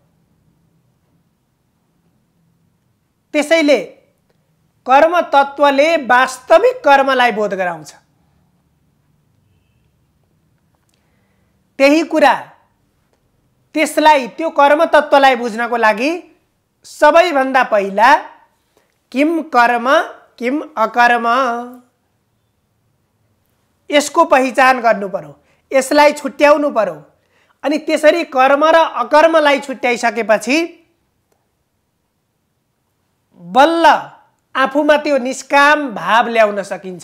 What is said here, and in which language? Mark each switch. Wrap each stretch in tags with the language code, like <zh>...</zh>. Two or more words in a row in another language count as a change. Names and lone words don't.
<ne>त्यसैले कर्म तत्त्वले वास्तविक कर्मलाई बोध गराउँछ। त्यही कुरा त्यसलाई त्यो कर्म तत्त्वलाई बुझ्नको लागि सबैभन्दा पहिला</ne> <sa>किम कर्म किम अकर्म</sa> <ne>यसको पहिचान गर्नु पर्यो, यसलाई छुट्याउनु पर्यो। अनि त्यसरी कर्म र अकर्मलाई छुट्याइसकेपछि बल्ल आफूमा त्यो निष्काम भाव ल्याउन सकिन्छ।</ne>